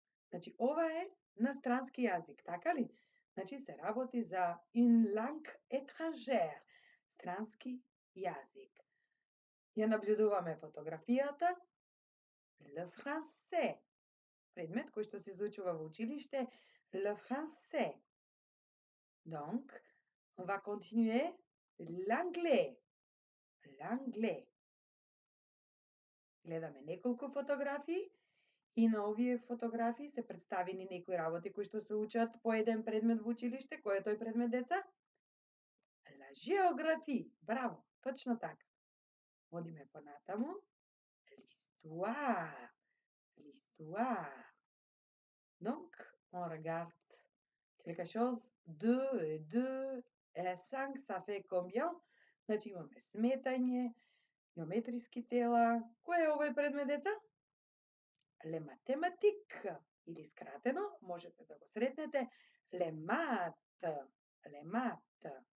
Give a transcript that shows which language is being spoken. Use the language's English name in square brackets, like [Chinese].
[Macedonian] Значи, ова е на странски јазик, така ли? Значи, се работи за [French] une langue étrangère, [Macedonian] странски јазик. Ја наблюдуваме фотографијата, le français, предмет кој што се изучува во училиште, le français. [French] Donc, on va continuer l'anglais, l'anglais. [Macedonian] Гледаме неколку фотографии и на овие фотографии се представени некои работи кои што се учат по еден предмет во училиште. Кој е тој предмет, деца? La géographie. Браво, точно така. Одиме понатаму. [French] L'histoire, l'histoire. Donc, on regarde quelque chose. 2 et 2 et 5, ça fait combien? [Macedonian] Значи имаме сметање, геометриски тела. Кој е овој предмет, деца? Les mathématiques, или скратено, можете да го сретнете, les maths, les maths.